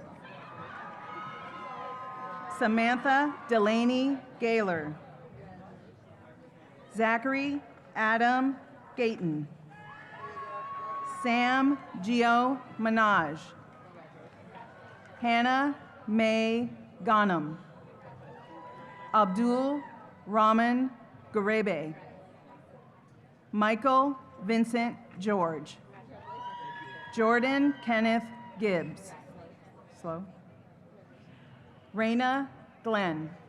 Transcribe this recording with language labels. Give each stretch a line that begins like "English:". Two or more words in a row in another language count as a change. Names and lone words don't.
English: Samantha Delaney Gaylor. Zachary Adam Gayton. Sam Gio Minaj. Hannah May Ghanem. Abdul Rahman Garebe. Michael Vincent George. Jordan Kenneth Gibbs. Slow. Raina Glenn.